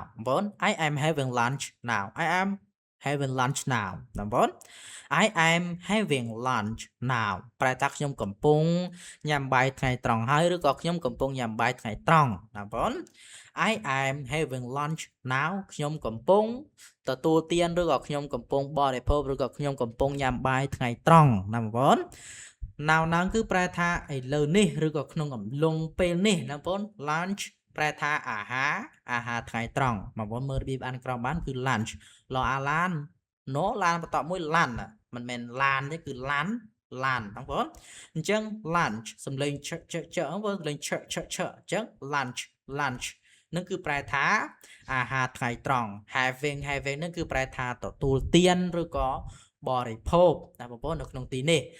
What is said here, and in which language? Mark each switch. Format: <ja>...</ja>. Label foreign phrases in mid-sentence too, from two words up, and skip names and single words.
<km>បងប្អូន</km> <en>I am having lunch now I am having lunch now</en> <km>បងប្អូន</km> <en>I am having lunch now</en> <km>ប្រែថាខ្ញុំកំពុងញ៉ាំបាយថ្ងៃត្រង់ហើយឬក៏ខ្ញុំកំពុងញ៉ាំបាយថ្ងៃត្រង់បង ប្អូន</km> <en>I am having lunch now</en> <km>ខ្ញុំកំពុងទទួលទានឬក៏ខ្ញុំកំពុងបរិភោគឬក៏ខ្ញុំកំពុងញ៉ាំបាយថ្ងៃត្រង់ណា បងប្អូន now គឺប្រែថាឥឡូវនេះឬក៏ក្នុងអំឡុងពេលនេះណាបងប្អូន lunch ប្រែថាអាហារ ថ្ងៃត្រង់បងប្អូនមើលរបៀបអានក្រោមបានគឺ lunch ឡអាឡាន no ឡានបន្តមួយឡានមិនមែនឡានទេគឺឡានបងប្អូនអញ្ចឹង lunch សំឡេងឆបងប្អូនសំឡេងឆអញ្ចឹង lunch នឹងគឺប្រែថាអាហារថ្ងៃត្រង់ having នឹងគឺប្រែថាទទួលទានឬក៏បរិភោគណាបងប្អូននៅក្នុងទីនេះ</km>